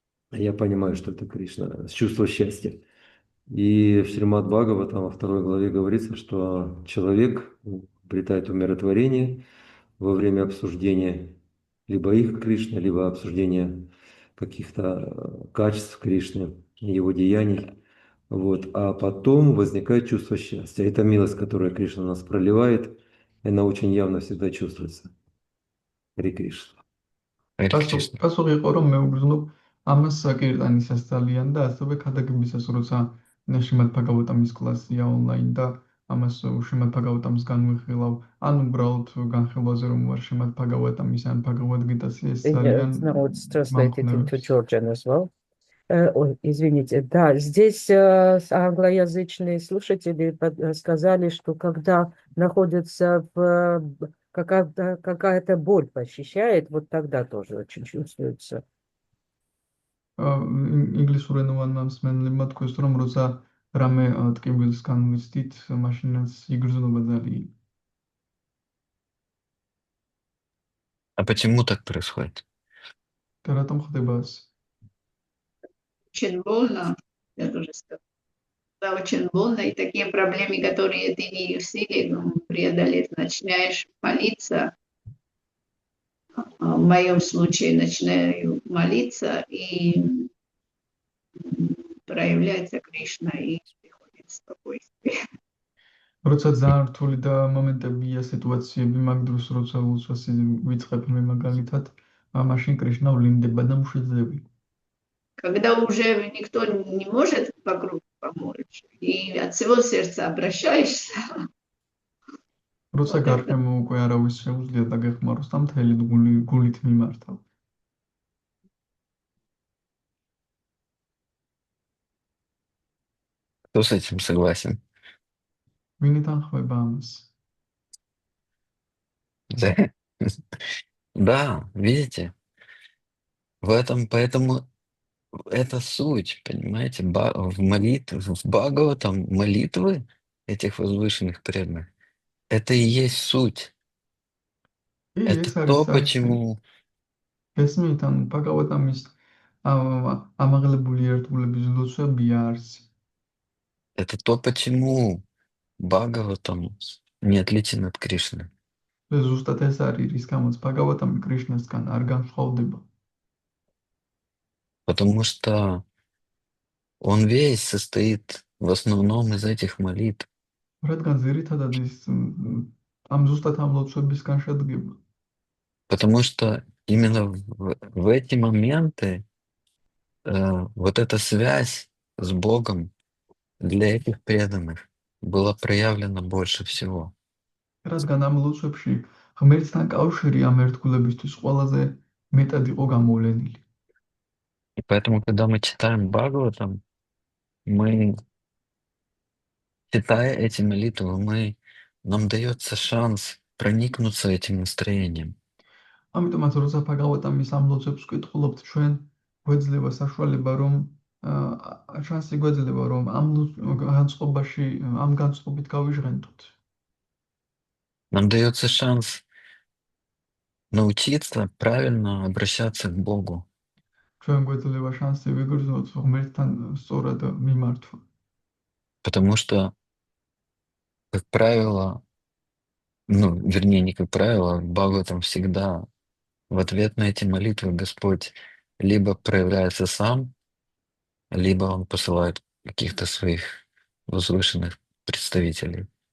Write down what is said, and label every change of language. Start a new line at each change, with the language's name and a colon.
Russian: Я понимаю, что это Кришна, чувство счастья. И в Шримад Бхагаватам во 2 главе говорится, что человек обретает умиротворение во время обсуждения либо их Кришны, либо обсуждения каких-то качеств Кришны, его деяний. Вот. А потом возникает чувство счастья. Это милость, которую Кришна нас проливает, и она очень явно всегда чувствуется. Харе Кришна. Харе Кришна.
Georgian: პასუხი იყო რომ მე უგრძნობ ამას კირტანისას ძალიან და ასევე ქადაგებისას როცა შრიმად ბაგავატამის კლასია ონლაინ და ამას შრიმად ბაგავატამს განვიხილავ ან უბრალოდ განხილვაზე რომ ვარ შრიმად ბაგავატამის ან ბაგავატგიტას ეს ძალიან
English: Now it's translated into
Georgian: მომხმარებს.
English: Georgian as well.
Russian: Ой, извините, да, здесь англоязычные слушатели сказали, что когда находится какая-то боль посещает, вот тогда тоже очень чувствуется.
Georgian: ინგლისურენოვანმა მსმენელებმა თქვეს რომ როცა რამე ტკივილს განვიცდით მაშინაც იგრძნობა ძალიან.
Russian: А почему так происходит?
Georgian: და რატომ ხდება ასე?
Russian: Очень больно, я тоже скажу. Да, очень больно, и такие проблемы, которые ты не в силе преодолеть, начинаешь молиться. В моем случае начинаю молиться, и проявляется Кришна, и приходит спокойствие.
Georgian: როცა ძალიან რთული და მომენტებია სიტუაციები, მაგ დროს როცა უცბას ვიწყებ მე მაგალითად, მაშინ კრიშნა ვლინდება და მშვიდდები.
Russian: Когда уже никто не может вокруг помочь, и от всего сердца обращаешься,
Georgian: როცა გარშემო უკვე არავის შეუძლია დაგეხმაროს და მთელი გულით მიმართავ.
Russian: Кто с этим согласен?
Georgian: ვინიდან ხდება ამას?
Russian: Да. Да, видите? Поэтому это суть, понимаете? В молитве, в Бхагаватам молитвы этих возвышенных преданных, это и есть суть. Это то, почему...
Georgian: ესმით, ანუ ბაგავატამის ამაღლებული ერთგულების ლოცვებია არსი.
Russian: Это то, почему Бхагаватам не отличен от Кришны.
Georgian: ზუსტად ეს არის, რის გამოც ბაგავატამი კრიშნასგან არ განსხვავდება.
Russian: Потому что он весь состоит в основном из этих молитв.
Georgian: რადგან ძირითადად ის ამ ზუსტად ამ ლოცვებისგან შედგება.
Russian: Потому что именно в эти моменты вот эта связь с Богом для этих преданных была проявлена больше всего.
Georgian: რადგან ამ ლოცვებში ღმერთთან კავშირი ამ ერთგულებისთვის ყველაზე მეტად იყო გამოვლენილი.
Russian: И поэтому, когда мы читаем Бхагаватам, мы, читая эти молитвы, нам дается шанс проникнуться этим настроением.
Georgian: ამიტომაც როცა ბაგავატამის ამ ლოცვებს ვკითხულობთ, ჩვენ გვეძლება საშუალება, რომ შანსი გვეძლება, რომ ამ განწყობაში, ამ განწყობით გავიჟღენთოთ.
Russian: Нам дается шанс научиться правильно обращаться к Богу.
Georgian: ჩვენ გვეძლება შანსი ვიგრძნოთ ღმერთთან სწორად მიმართვა.
Russian: Потому что, как правило, вернее, не как правило, Бхагаватам всегда в ответ на эти молитвы Господь либо проявляется сам, либо Он посылает каких-то своих возвышенных представителей.